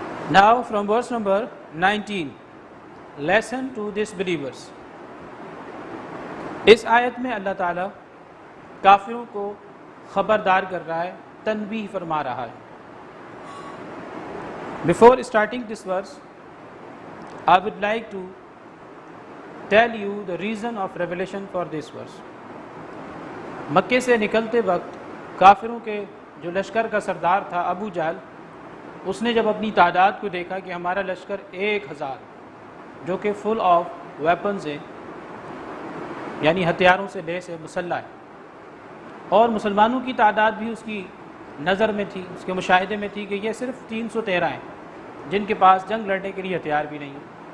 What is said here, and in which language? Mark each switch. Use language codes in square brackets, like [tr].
[en] Now from verse number 19, lesson to these believers. [ur] اس آیت میں اللہ تعالیٰ کافروں کو خبردار کر رہا ہے، تنبیہ فرما رہا ہے. [en] Before starting this verse, I would like to tell you the reason of revelation for this verse. [ur] مکے سے نکلتے وقت کافروں کے جو لشکر کا سردار تھا ابو جہل، اس نے جب اپنی تعداد کو دیکھا کہ ہمارا لشکر 1000 جو کہ [en] full of weapons [ur] ہے، یعنی ہتھیاروں سے لیس ہے، مسلح ہے، اور مسلمانوں کی تعداد بھی اس کی نظر میں تھی، اس کے مشاہدے میں تھی کہ یہ صرف 313 ہیں جن کے پاس جنگ لڑنے کے لیے ہتھیار بھی نہیں ہیں.